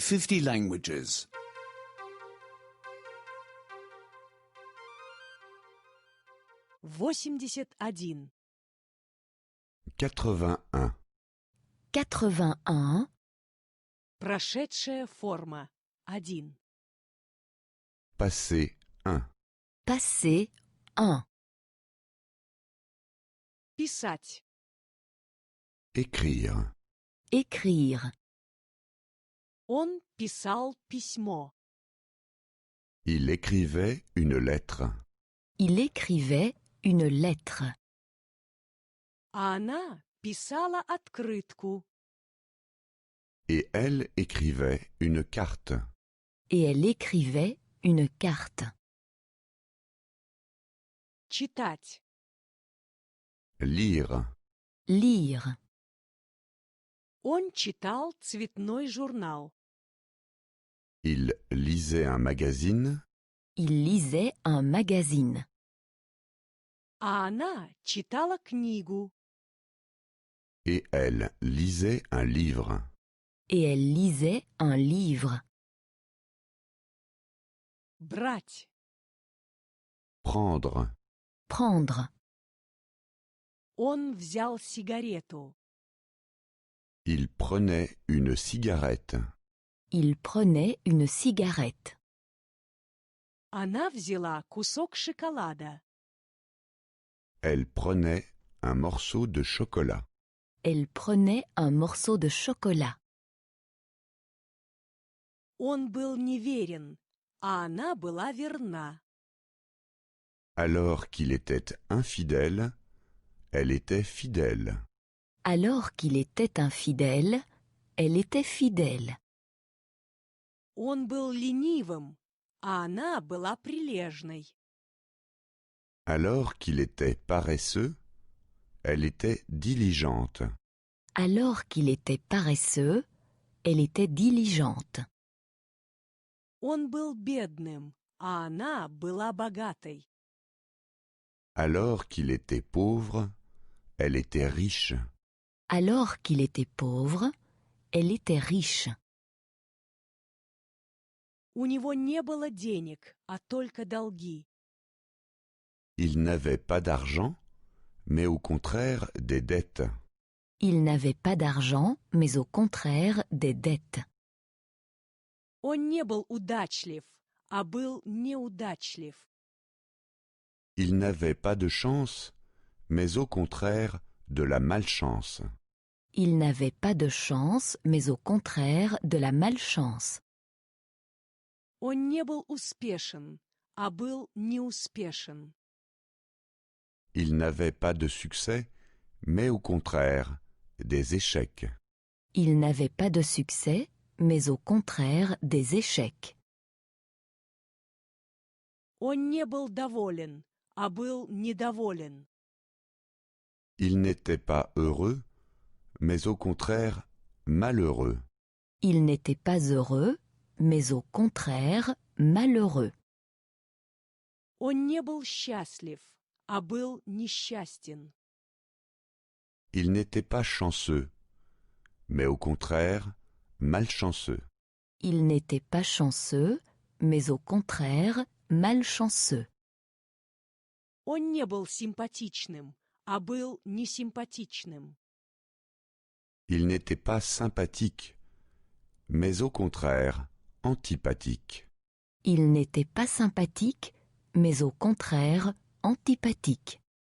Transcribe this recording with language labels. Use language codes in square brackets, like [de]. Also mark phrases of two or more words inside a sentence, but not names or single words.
[ru] 50 languages. 81. 81. 81. Прошедшая форма. 1. [fr] Passé 1. Passé 1. [ru] Писать. [fr] Écrire. Écrire. [ru] Он писал письмо. [fr] Il écrivait une lettre. Il écrivait une lettre. [ru] А она писала открытку. [fr] Et elle écrivait une carte. Et elle écrivait une carte. [ru] Читать. [fr] Lire. Lire. [ru] Он читал цветной журнал. [fr] Il lisait un magazine. Il lisait un magazine. [ru] А она читала книгу. [fr] Et elle lisait un livre. Et elle lisait un livre. [ru] Брать. [fr] Prendre. Prendre. [ru] Он взял сигарету. [fr] Il prenait une cigarette. Il prenait une cigarette. [ru] Она взяла кусок шоколада. [fr] Elle prenait un morceau de chocolat. Elle prenait un morceau de chocolat. [ru] Он был неверен, а она была верна. [fr] Alors qu'il était infidèle, elle était fidèle. Alors qu'il était infidèle, elle était fidèle. [ru] Он был ленивым, а она была прилежной. [fr] Alors qu'il était paresseux, elle était diligente. Alors qu'il était paresseux, elle était diligente. [ru] Он был бедным, а она была богатой. [fr] Alors qu'il était pauvre, elle était riche. Alors qu'il était pauvre, elle était riche. [ru] У него не было денег, а только долги. [fr] Il n'avait pas d'argent, mais au contraire des dettes. Il n'avait pas d'argent, mais au contraire des dettes. [ru] Он не был удачлив, а был неудачлив. [fr] Il n'avait pas de chance, mais au contraire de la malchance. Il n'avait pas de chance, mais au contraire de la malchance. [ru] Он не был успешен, а был неуспешен. [fr] Il n'avait pas de succès, mais au contraire des échecs. Il n'avait pas de succès, mais au contraire des échecs. [ru] Он не был доволен, а был недоволен. [fr] Il n'était pas heureux, mais au contraire malheureux. Il n'était pas heureux, mais au contraire malheureux. [ru] Он не был счастлив, а был несчастен. [fr] Il n'était pas chanceux, mais au contraire malchanceux. Il n'était pas chanceux, mais au contraire malchanceux. [ru] Он не был симпатичным, а был несимпатичным. [fr] Il n'était pas sympathique, mais au contraire antipathique. Il n'était pas sympathique, mais au contraire antipathique.